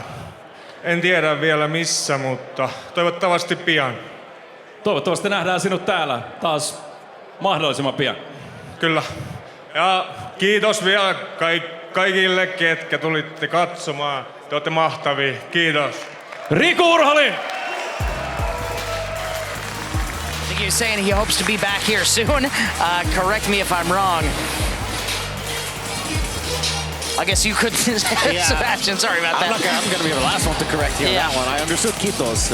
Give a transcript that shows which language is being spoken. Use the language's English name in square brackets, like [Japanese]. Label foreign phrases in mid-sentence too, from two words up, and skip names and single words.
[Finnish] En tiedä vielä missä, mutta toivottavasti pian. Toivottavasti nähdään sinut täällä taas mahdollisimman pian. Kyllä. Ja kiitos vielä kaikille, ketkä tulitte katsomaan. Te olette mahtavia. Kiitos. Riku Urholin! [English] I think he's saying he hopes to be back here soon. Correct me if I'm wrong. I guess you could, Sebastian, sorry about that. I'm going to be the last one to correct you on that one. I understood Kitos.